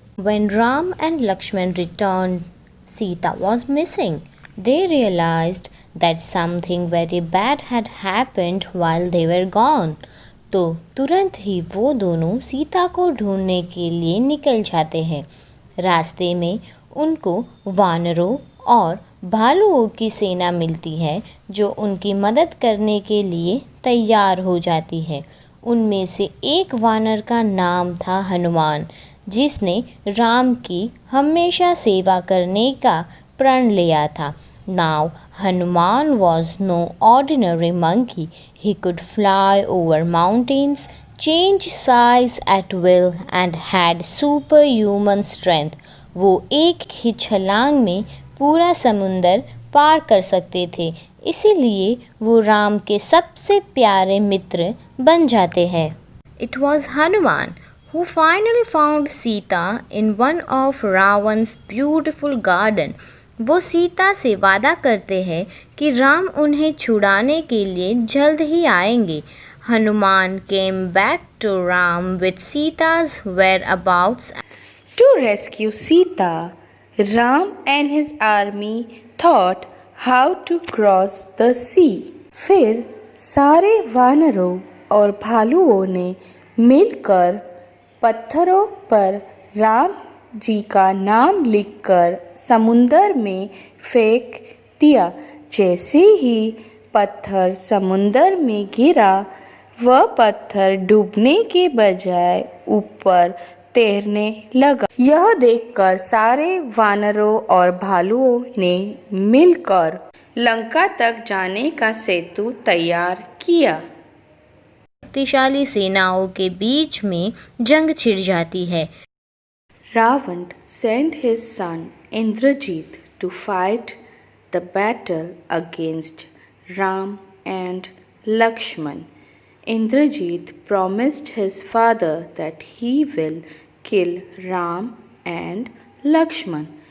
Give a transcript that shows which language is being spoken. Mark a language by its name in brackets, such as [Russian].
[English] When Ram and Lakshman returned, Sita was missing. They realized that something very bad had happened while they were gone. [Hindi] तो तुरंत ही वो दोनों सीता को ढूंढने के लिए निकल जाते हैं. रास्ते में उनको वानरों और भालुओं की सेना मिलती है जो उनकी मदद करने के लिए तैयार हो जाती है. उनमें से एक वानर का नाम था हनुमान, जिसने राम की हमेशा सेवा करने का प्रण लिया था. [English] Now Hanuman was no ordinary monkey. He could fly over mountains, change size at will and had superhuman strength. [Hindi] वो एक ही छलांग में पूरा समुंदर पार कर सकते थे, इसीलिए वो राम के सबसे प्यारे मित्र बन जाते हैं. [English] It was Hanuman who finally found Sita in one of Ravan's beautiful garden. [Hindi] वो सीता से वादा करते हैं कि राम उन्हें छुड़ाने के लिए जल्द ही आएंगे. [English] Hanuman came back to Ram with Sita's whereabouts. To rescue Sita, Ram and his army thought how to cross the sea. [Hindi] फिर सारे वानरों और भालुओं ने मिलकर पत्थरों पर राम जी का नाम लिखकर समुंदर में फेंक दिया. जैसे ही पत्थर समुंदर में गिरा, वह पत्थर डूबने के बजाय ऊपर तैरने लगा। यह देखकर सारे वानरों और भालुओं ने मिलकर लंका तक जाने का सेतु तैयार किया। शक्तिशाली सेनाओं के बीच में जंग छिड़ जाती है। [English] Ravan sent his son Indrajit to fight the battle against Ram and Lakshman. Indrajit promised his father that he will kill Ram and Lakshman.